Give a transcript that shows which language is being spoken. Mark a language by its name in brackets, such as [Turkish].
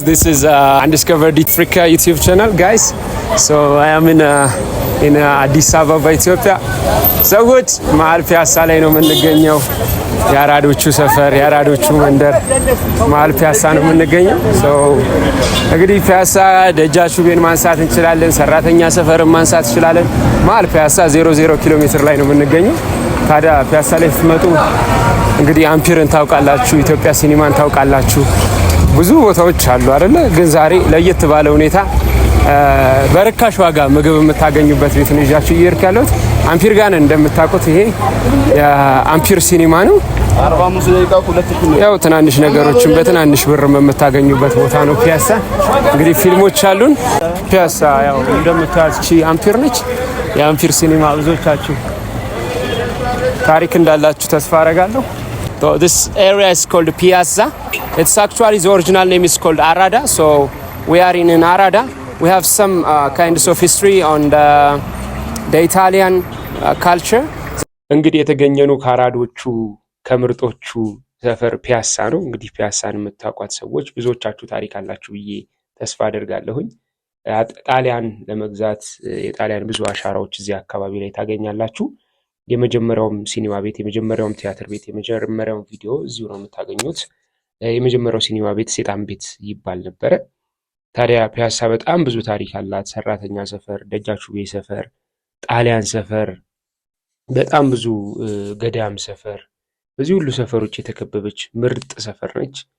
[English] This is Undiscovered Africa YouTube channel, guys. So I am in [Amharic] አዲስአበባ ኢትዮጵያ። ሰዎች መሀል ፒያሳ ላይ ነው የምንገኘው። የአራዶቹ ሰፈር የአራዶቹ መንደር መሀል ፒያሳ ነው የምንገኘው። እንግዲህ ፒያሳ ደጃቹቤን ማንሳት እንችላለን። ሰራተኛ ሰፈርን ማንሳት እንችላለን። መሀል ፒያሳ 00 ኪሎ ሜትር ላይ ነው የምንገኘው። ታዲያ ፒያሳ ላይ ስትመጡ እንግዲህ አምፒርን ታውቃላችሁ፣ ኢትዮጵያ ሲኒማን ታውቃላችሁ። ብዙ ቦታዎች አሉ አይደለ? ግን ዛሬ ለየት ባለ ሁኔታ በርካሽ ዋጋ ምግብ የምታገኙበት ቤት ነው ይዣችሁ እየሄድኩ ያለሁት። አምፒር ጋር እንደምታውቁት ይሄ የአምፒር ሲኒማ ነው። 45 ደቂቃ ሁለት ፊልም ያው ትናንሽ ነገሮችን በትናንሽ ብር የምታገኙበት ቦታ ነው ፒያሳ። እንግዲህ ፊልሞች አሉን ፒያሳ። ያው እንደምታዩት እቺ አምፒር ነች። የአምፒር ሲኒማ ብዙዎቻችሁ ታሪክ እንዳላችሁ ተስፋ አረጋለሁ። [English] So this area is called Piazza. It's actually the original name is called Arada. So we are in Arada. We have some kinds of history on the Italian culture. [Amharic] እንግዲህ የተገኘኑ ካራዶቹ ከምርጦቹ ሰፈር ፒያሳ ነው። እንግዲህ ፒያሳን የምታውቋት ሰዎች ብዙዎቻችሁ ታሪክ አላችሁ ብዬ ተስፋ አደርጋለሁኝ። ጣሊያን ለመግዛት የጣሊያን ብዙ አሻራዎች እዚህ አካባቢ ላይ ታገኛላችሁ። የመጀመሪያውም ሲኒማ ቤት፣ የመጀመሪያውም ቲያትር ቤት፣ የመጀመሪያውም ቪዲዮ እዚሁ ነው የምታገኙት። የመጀመሪያው ሲኒማ ቤት ሴጣን ቤት ይባል ነበረ። ታዲያ ፒያሳ በጣም ብዙ ታሪክ አላት። ሰራተኛ ሰፈር፣ ደጃቹቤ ሰፈር፣ ጣሊያን ሰፈር፣ በጣም ብዙ ገዳም ሰፈር፣ በዚህ ሁሉ ሰፈሮች የተከበበች ምርጥ ሰፈር ነች